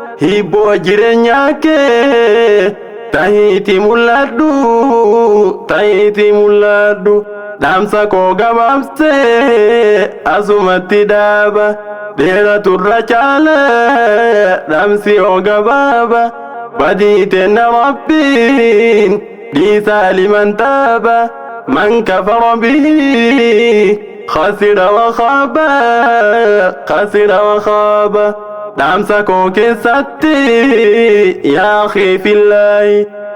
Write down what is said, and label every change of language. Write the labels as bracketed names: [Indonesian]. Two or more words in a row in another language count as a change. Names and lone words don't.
[Oromo] Hibboo jireenya kee tahiiti mul'adhu, tahiiti mul'adhu. Dhaamsa koo gabaabsee asumatti dhaaba. Dheeraturra caala dhaamsi oo gabaaba. Badii tenna Rabbiin dhiisaa liman taaba. [Arabic] من كفر به خسر وخاب، خسر وخاب. [Oromo] Dhaamsa koo keessatti [Arabic] يا أخي في الله